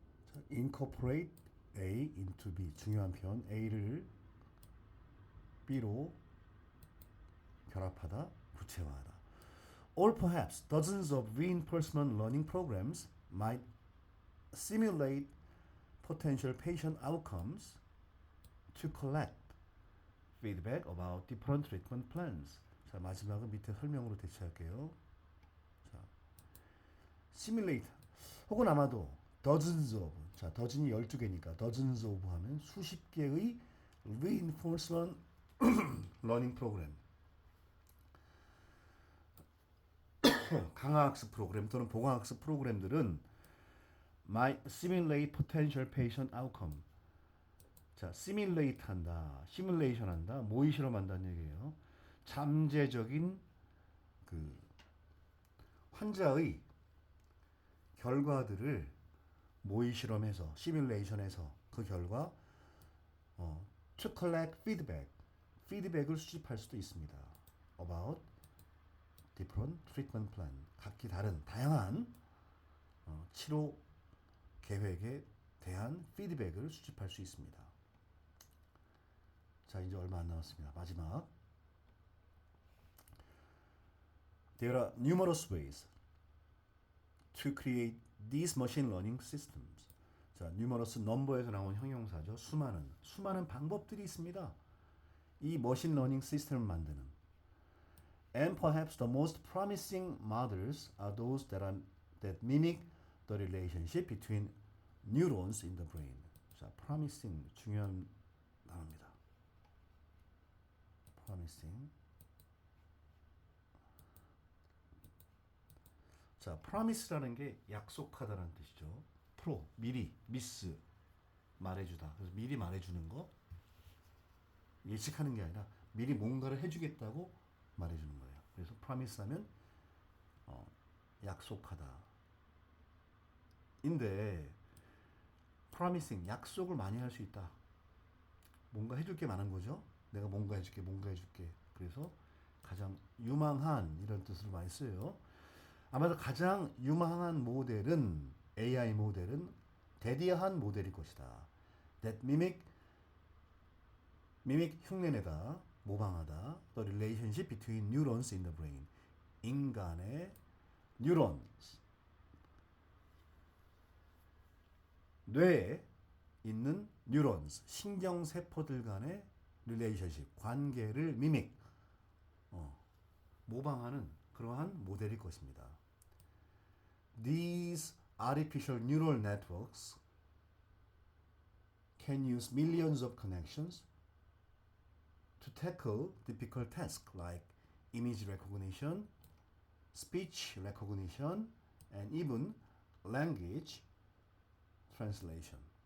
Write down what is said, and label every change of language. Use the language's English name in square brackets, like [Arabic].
[English] 자, incorporate A into B. [Korean] 중요한 표현. A를 B로 결합하다, 구체화하다. [English] Or perhaps dozens of reinforcement learning programs might simulate potential patient outcomes to collect feedback about different treatment plans. [Korean] 자, 마지막은 밑에 설명으로 대체할게요. 자, simulate 혹은 아마도 [English] dozens of, [Korean] 자, dozen이 12개니까 dozens of 하면 수십 개의 [English] reinforcement learning program, [Korean] 강화학습 프로그램 또는 보강학습 프로그램들은 [English] might simulate potential patient outcome. [Korean] 자, simulate 한다, 시뮬레이션 한다, 모의 실험한다는 얘기예요. 잠재적인 그 환자의 결과들을 모의 실험해서 시뮬레이션해서 그 결과 [English] to collect feedback, [Korean] 피드백을 수집할 수도 있습니다. [English] about different treatment plan, [Korean] 각기 다른 다양한 치료 계획에 대한 피드백을 수집할 수 있습니다. 자, 이제 얼마 안 남았습니다. 마지막. [English] There are numerous ways to create these machine learning systems. [Korean] 자, numerous number에서 나온 형용사죠. 수많은 방법들이 있습니다. 이 머신 러닝 시스템을 만드는. [English] And perhaps the most promising models are those that mimic the relationship between neurons in the brain. [Korean] 자, promising 중요한 단어입니다. promising. 자, promise라는 게 약속하다라는 뜻이죠. 미리, miss 말해주다. 그래서 미리 말해주는 거, 예측하는 게 아니라 미리 뭔가를 해주겠다고 말해주는 거예요. 그래서 promise 하면 약속하다. 인데 promising 약속을 많이 할 수 있다. 뭔가 해줄 게 많은 거죠. 내가 뭔가 해줄게. 그래서 가장 유망한 이런 뜻으로 많이 써요. 아마도 가장 유망한 모델은 AI 모델은 대디한 모델일 것이다. [English] That mimic [Korean] 흉내내다, 모방하다. [English] The relationship between neurons in the brain. [Korean] 인간의 neurons. 뇌에 있는 neurons, 신경세포들 간의 relationship, 관계를 mimic, 모방하는 그러한 모델일 것입니다. [English] These artificial neural networks can use millions of connections to tackle difficult tasks like image recognition, speech recognition, and even language translation.